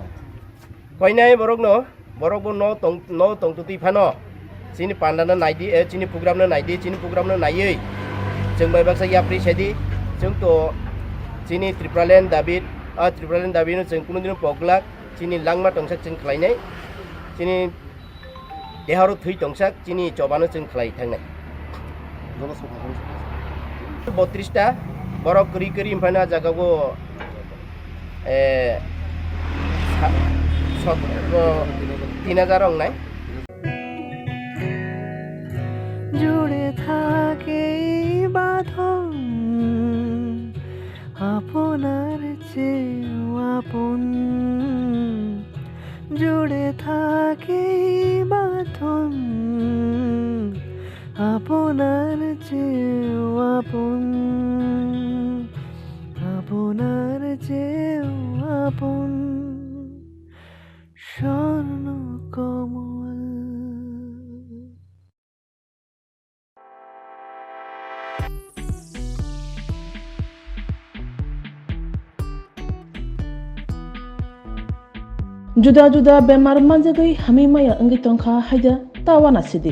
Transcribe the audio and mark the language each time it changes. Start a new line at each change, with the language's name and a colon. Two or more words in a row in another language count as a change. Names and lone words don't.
Kok Borok: koinai borok bo no tong tuti phano sini pandana naidi sini program na naidi sini program na naiei jengbai baksa yapri sedi jeng to sini Tripuraland David, Tripuraland David nu jeng kuno dino poglak, sini langma tongsak jeng khlainai, sini deharo thui tongsak, sini cobano jeng khlai thangnai. 32 ta borok keri imphana jagago 3000 ong nai.
Bangla: জুড়ে থাকে বাঁধন আপনার চেয়েও আপন জুড়ে থাকে আপনার চেয়েও আপন, আপনার চেয়েও আপন স্বর্ণ কমল।
Kok Borok: Juda-juda bemar manjagai hami maya anggi tongkha haida tawana sidi.